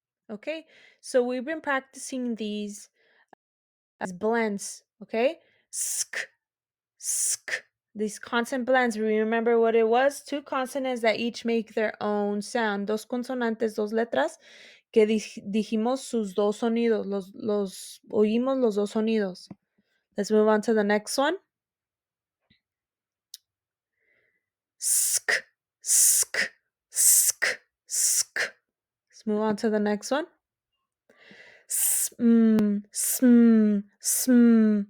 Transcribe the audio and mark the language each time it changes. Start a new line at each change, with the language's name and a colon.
English: Okay, so we've been practicing these as blends, okay? Sk, sk. These consonant blends, remember what it was? Two consonants that each make their own sound.
Spanish: Dos consonantes, dos letras, que dijimos sus dos sonidos. Oímos los dos sonidos.
English: Let's move on to the next one. Sk, sk, sk, sk. Let's move on to the next one. Sm, sm, sm.